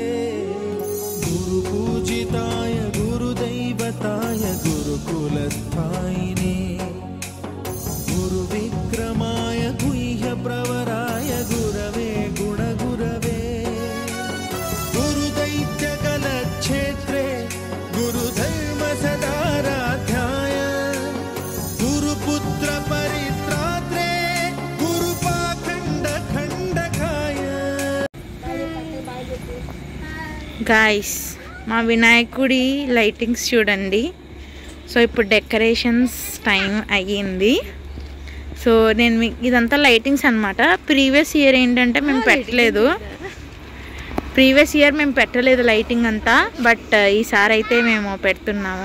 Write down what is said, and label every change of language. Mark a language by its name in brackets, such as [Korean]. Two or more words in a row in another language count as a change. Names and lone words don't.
[Sanskrit] गुरुपूजिताय गुरुदैवताय गुरुकुलस्थायिने गुरुविक्रमाय गुह्यप्रवराय गुरवे गुणगुरवे गुरुदैत्यकलक्षेत्रे गुरुधर्मसदाराध्याय गुरुपुत्र परित्रात्रे गुरुपाखण्डखण्डकाय. [Telugu] గాయ్స్, మా వినాయకుడి లైటింగ్స్ చూడండి. సో ఇప్పుడు డెకరేషన్స్ టైం అయ్యింది. సో నేను ఇదంతా లైటింగ్స్ అనమాట. [English] previous year [Telugu] ఏంటంటే మేము పెట్టలేదు లైటింగ్ అంతా, బట్ ఈసారి అయితే మేము పెడుతున్నాము.